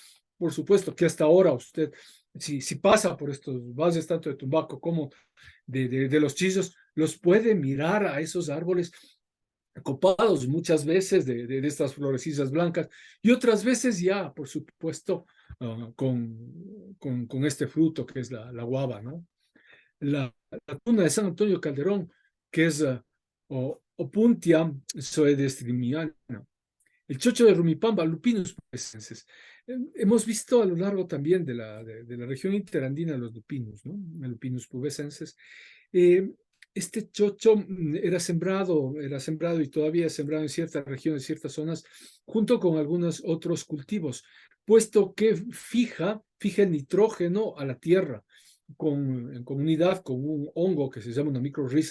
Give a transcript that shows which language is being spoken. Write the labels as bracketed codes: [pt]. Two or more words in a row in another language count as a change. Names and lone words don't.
[es] Por supuesto que hasta ahora usted, si pasa por estos valles, tanto de Tumbaco como de los chillos, los puede mirar a esos árboles copados muchas veces de estas florecillas blancas y otras veces ya, por supuesto, con este fruto que es la guava, ¿no? La tuna de San Antonio Calderón, que es Opuntia zoedestrimiana, el chocho de Rumipamba, Lupinus pubescens. Hemos visto a lo largo también de la región interandina los lupinus, ¿no? Lupinus pubescens. Este chocho era sembrado y todavía es sembrado en ciertas regiones, ciertas zonas, junto con algunos otros cultivos, puesto que fija el nitrógeno a la tierra en comunidad con un hongo que se llama una microrriza.